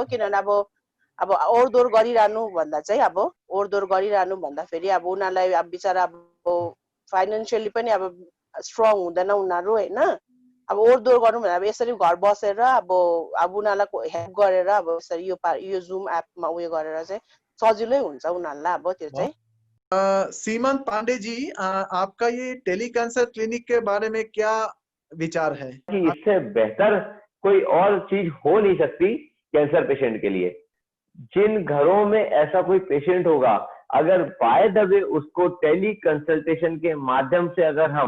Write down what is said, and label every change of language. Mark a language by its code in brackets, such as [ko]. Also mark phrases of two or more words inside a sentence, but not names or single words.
[ne] किनभने अब ओरदोर गरिरहनु भन्दा चाहिँ अब ओरदोर गरिरहनु भन्दा फेरि अब उनीहरूलाई अब बिचारा अब फाइनेन्सियली पनि अब स्ट्रङ हुँदैन उनीहरू होइन अब ओहोरदोहोर गर्नु भने अब यसरी घर बसेर अब उनीहरूलाई हेल्प गरेर अब यसरी यो जुम एपमा उयो गरेर चाहिँ सजिलै हुन्छ उनीहरूलाई अब त्यो चाहिँ [hi] सीमंत पांडे जी, आपका ये [en] tele cancer clinic [hi] के बारे में क्या विचार है? कि इससे बेहतर कोई और चीज हो नहीं सकती [en] cancer patient [hi] के लिए। जिन घरों में ऐसा कोई पेशेंट होगा, अगर [en] by the way [hi] उसको [en] tele consultation [hi] के माध्यम से अगर हम